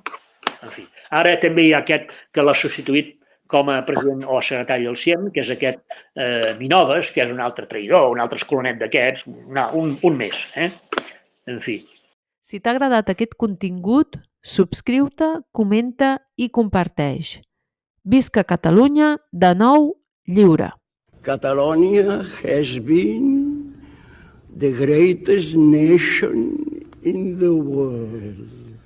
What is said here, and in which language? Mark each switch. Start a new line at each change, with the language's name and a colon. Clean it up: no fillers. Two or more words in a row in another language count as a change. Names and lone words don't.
Catalan: En fi, ara també hi ha aquest que l'ha substituït com a president o secretari del CIEM, que és aquest Minoves, que és un altre traïdor, un altre escolonet d'aquests, un més. En fi. Si t'ha agradat aquest contingut, subscriu-te, comenta i comparteix. Visca Catalunya, de nou lliure.
English: Catalonia has been the greatest nation in the world.